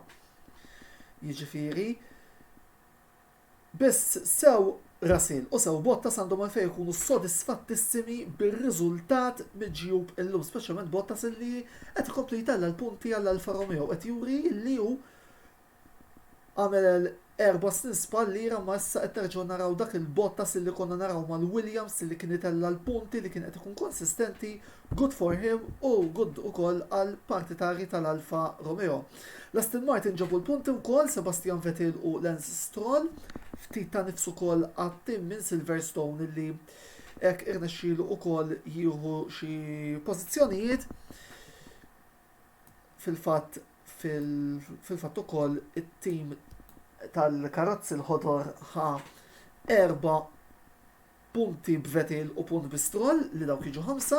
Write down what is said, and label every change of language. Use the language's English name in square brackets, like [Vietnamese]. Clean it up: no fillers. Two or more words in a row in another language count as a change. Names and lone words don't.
[Maltese] Jiġifieri biss sew Russell u sew Bottas għandhom għalfejn ikunu sodisfattissimi bir-riżultat miġjub illum, speċjalment Bottas illi qed ikompli jtella l-punti għall Alfa Romeo qed juri li hu għamel 4 snin spallira ma issa qed terġgħu naraw dak il-Bottas illi konna naraw mal-Williams illi kien itella l-punti li kien qed ikun konsistenti, [English] good for him [Maltese] u good ukoll għal partitari tal-Alfa Romeo. L-Aston Martin ġabu l-punti wkoll Sebastian Vettel u Lance Stroll, ftit ta' nifsu kol għattim minn Silverstone illi ek irnexxielu ukoll jieħu xi pożizzjonijiet fil-fatt ukoll it-tim tal-karozzi l-ħodor ħa 4 punti b'Vettel u punt bi-Stroll li dawk jiġu 5.